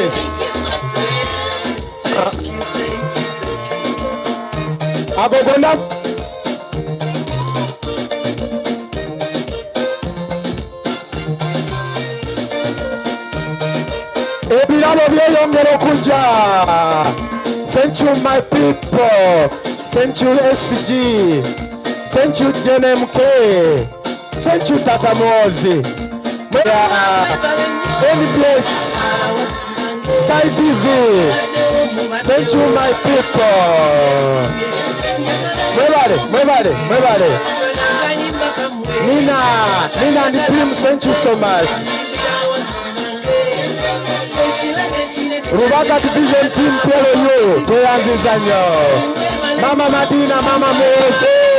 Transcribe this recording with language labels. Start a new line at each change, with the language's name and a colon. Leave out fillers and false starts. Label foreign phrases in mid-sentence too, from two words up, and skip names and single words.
Ganda: Abogona. Ebiralo byeyongera okuja.
English: Thank you, my people. Thank you, SG. Thank you, JNMK. Thank you, Tata Muhoozi. NBS, Sky TV. Thank you, my people. Muevale. Nina and the team, thank you so much.
Ganda: Rubaga Division Team, Toyanzizanyo. Mama Madina, Mama Muhoozi.